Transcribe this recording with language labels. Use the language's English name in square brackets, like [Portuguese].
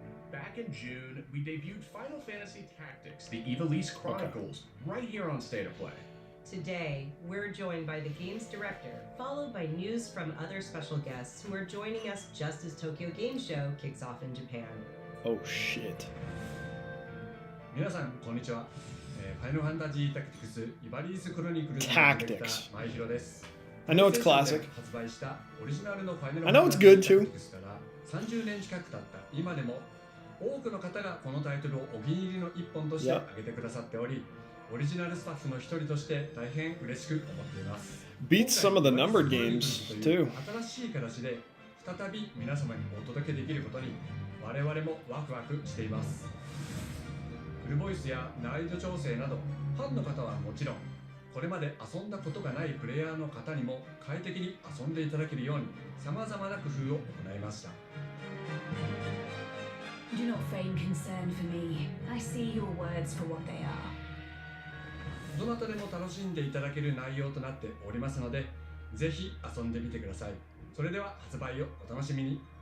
[English] Back in June, we debuted Final Fantasy Tactics, the Ivalice Chronicles, right here on State of Play. Today, we're joined by the game's director, followed by news from other special guests who are joining us just as Tokyo Game Show kicks off in Japan. Oh shit. [Japanese] 皆さんこんにちは。ファイナルファンタジータクティクスイバリースクロニクルズの [English] Tactics. [Japanese] 前広です。 [English] I know it's classic. [Japanese] 発売したオリジナルのファイナル [English] I [Japanese] ファティクスから30年近く経った今でも多くの方がこのタイトルをお気に入りの一本として挙げてくださっており、オリジナルスタッフの一人として大変嬉しく思っています。 [English] Beats some of the numbered games too. [Japanese] 新しい形で再び皆様にお届けできることに我々もワクワクしています。フルボイスや難易度調整などファンの方はもちろんこれまで遊んだことがないプレイヤーの方にも快適に遊んでいただけるように様々な工夫を行いました。 [English] Do not feign concern for me. I see your words for what they are. [Japanese] どなたでも楽しんでいただける内容となっておりますので、ぜひ遊んでみてください。それでは発売をお楽しみに。